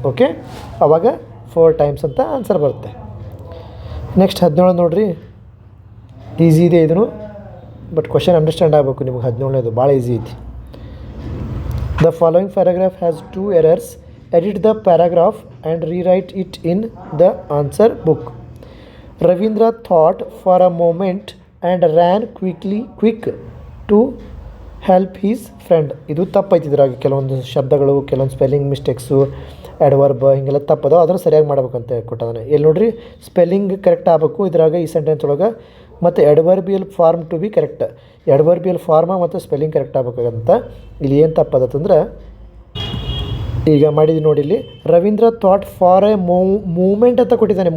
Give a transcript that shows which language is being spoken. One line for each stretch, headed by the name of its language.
Kannada: Okay, ಆವಾಗ 4 times ಅಂತ answer ಬರುತ್ತೆ. ನೆಕ್ಸ್ಟ್ 17 ನೋಡ್ರಿ, ಈಸಿ ಇದೆ ಇದನ್ನು, ಬಟ್ ಕ್ವಶನ್ ಅಂಡರ್ಸ್ಟ್ಯಾಂಡ್ ಆಗಬೇಕು ನಿಮಗೆ. 17ನೇದು ಭಾಳ ಈಸಿ ಐತಿ.
English: The following paragraph has 2 errors. Edit the paragraph and rewrite it in the answer book. Ravindra thought for a moment and ran quick to help his friend.
Kannada: ಇದು ತಪ್ಪೈತಿ. ಇದ್ರಾಗ ಕೆಲವೊಂದು ಶಬ್ದಗಳು, ಕೆಲವೊಂದು spelling mistakes, adverb ಹಿಂಗೆಲ್ಲ ತಪ್ಪದ, ಅದನ್ನು ಸರಿಯಾಗಿ ಮಾಡ್ಬೇಕಂತ ಕೊಟ್ಟದಾನೆ. ಇಲ್ಲಿ ನೋಡ್ರಿ ಸ್ಪೆಲ್ಲಿಂಗ್ ಕರೆಕ್ಟ್ ಆಗಬೇಕು ಇದ್ರಾಗ, ಈ ಸೆಂಟೆನ್ಸ್ ಒಳಗೆ. ಮತ್ತು
English: Adverbial form to be correct.
Kannada: ಎಡ್ವರ್ಬಿಯಲ್ farm ಮತ್ತು ಸ್ಪೆಲ್ಲಿಂಗ್ ಕರೆಕ್ಟ್ ಆಗ್ಬೇಕಂತ. ಇಲ್ಲಿ ಏನು ತಪ್ಪದತ್ತಂದ್ರೆ, ಈಗ ಮಾಡಿದ್ವಿ ನೋಡಿ ಇಲ್ಲಿ, Ravindra
English: thought for a moment
Kannada: ಅಂತ ಕೊಟ್ಟಿದ್ದಾನೆ.